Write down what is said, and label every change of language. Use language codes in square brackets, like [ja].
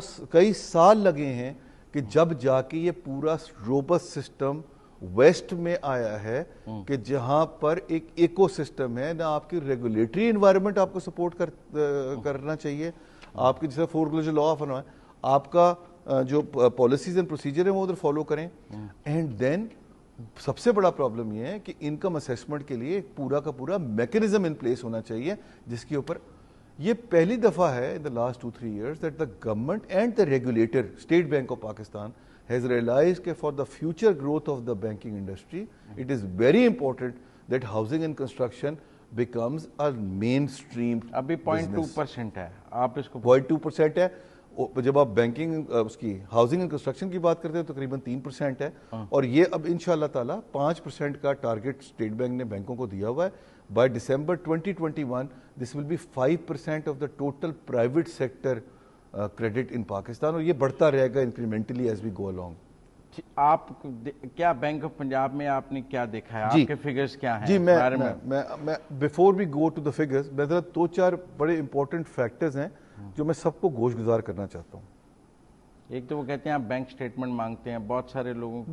[ur] کئی سال لگے ہیں کہ جب جا کے یہ پورا روبسٹ سسٹم ویسٹ میں آیا ہے کہ جہاں پر ایک ایکو سسٹم ہے. نہ آپ کی ریگولیٹری انوائرمنٹ آپ کو سپورٹ کرنا چاہیے, آپ کی جیسے فورکلوجر لا آف ہے, آپ کا جو پالیسیز اینڈ پروسیجر ہیں وہ ادھر فالو کریں. اینڈ دین سب سے بڑا پرابلم یہ ہے کہ انکم اسیسمنٹ کے لیے ایک پورا کا پورا میکینزم ان پلیس ہونا چاہیے, جس کے اوپر یہ پہلی دفعہ ہے [en] in the last 2-3 years that the government and the regulator, State Bank of Pakistan, has realized that for the future growth of the banking industry, it is very important that housing and construction becomes a mainstream business. [ur] ابھی 0.2% ہے, آپ اس کو 0.2% ہے. جب آپ banking اس کی housing and construction کی بات کرتے ہیں تو تقریباً 3% ہے, اور یہ اب انشاءاللہ تعالیٰ 5% کا ٹارگٹ اسٹیٹ بینک نے بینکوں کو دیا ہوا ہے. [en] By December 2021, this will be 5% of the total private sector credit in Pakistan, [ur] اور یہ بڑھتا رہے گا [en] incrementally as we go along. [ur] آپ کیا بینک آف پنجاب میں آپ نے کیا دیکھا ہے, آپ کے فگرز کیا ہیں؟ جی میں [en] before we go to the figures, [ur] میں ذرا 2-4 بڑے important factors ہیں جو میں سب کو گوش گزار کرنا چاہتا ہوں. ایک تو وہ کہتے ہیں آپ بینک سٹیٹمنٹ مانگتے ہیں, بہت سارے لوگوں کو